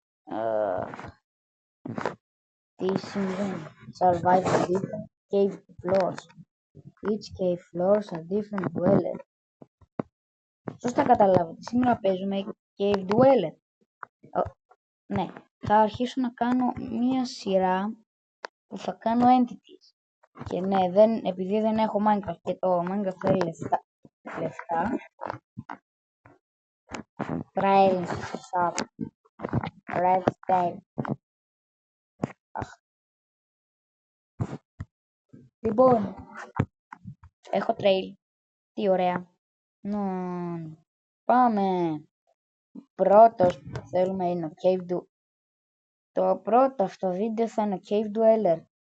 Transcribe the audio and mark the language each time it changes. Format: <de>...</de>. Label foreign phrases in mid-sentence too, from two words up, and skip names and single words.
<el>Τι συμβαίνει?</el> <en>Survive the different cave floors. Each cave floors are different dweller.</en> <el>Σωστά καταλάβατε. Σήμερα παίζουμε cave dweller. Ναι, θα αρχίσω να κάνω μία σειρά που θα κάνω entities. Και ναι, επειδή δεν έχω Minecraft και το Minecraft θέλει λεφτά.</el> <en>Trails, shop, redstone.</en> <el>Λοιπόν, έχω trail. Τι ωραία. Πάμε. Πρώτος που θέλουμε είναι ο Cave Dweller. Το πρώτο αυτό βίντεο θα είναι ο Cave Dweller.</el>